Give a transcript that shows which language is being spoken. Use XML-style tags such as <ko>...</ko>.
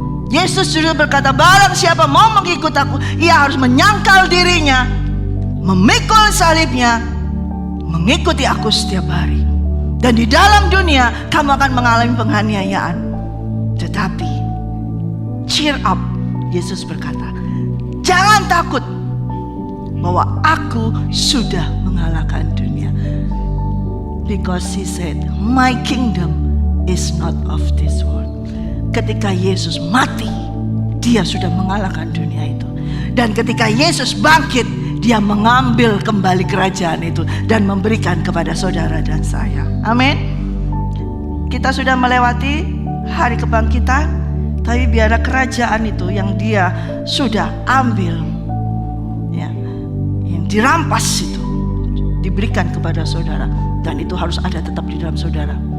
<id>Yesus sudah berkata, barang siapa mau mengikut aku, ia harus menyangkal dirinya, memikul salibnya, mengikuti aku setiap hari. Dan di dalam dunia kamu akan mengalami penganiayaan, tetapi</id> <en>cheer up.</en> <id>Yesus berkata, jangan takut, bahwa aku sudah mengalahkan dunia.</id> <en>Because he said, my kingdom is not of this world.</en> <id>Ketika Yesus mati, dia sudah mengalahkan dunia itu. Dan ketika Yesus bangkit, dia mengambil kembali kerajaan itu dan memberikan kepada saudara dan saya. Amin. Kita sudah melewati hari kebangkitan, tapi biarlah kerajaan itu yang dia sudah ambil, ya, yang dirampas itu diberikan kepada saudara, dan itu harus ada tetap di dalam saudara.</id>